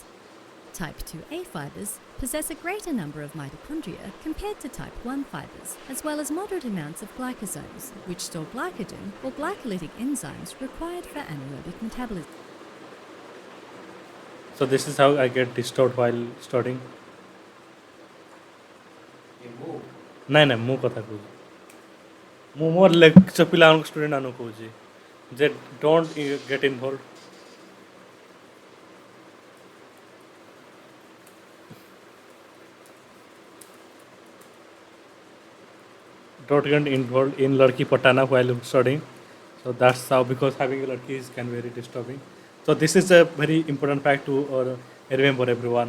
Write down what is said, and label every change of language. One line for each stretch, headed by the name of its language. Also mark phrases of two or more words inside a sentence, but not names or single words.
English: Type 2A fibers possess a greater number of mitochondria compared to type 1 fibers, as well as moderate amounts of glycosomes, which store glycogen or glycolytic enzymes required for anaerobic metabolism. So this is how I get disturbed while studying.
Odia: ନାଇଁ ନାଇଁ ମୁଁ କଥା କହୁଛି ମୁଁ ମୋର ଲେକ୍ଚର ପିଲାମାନଙ୍କୁ ଷ୍ଟୁଡେଣ୍ଟ ମାନଙ୍କୁ କହୁଛି ଯେ
English: don't get involved don't get involved in
Hindi: लड़की पटाना
English: while studying. So that's how, because having a ladki is can be very disturbing. So this is a very important fact to remember everyone.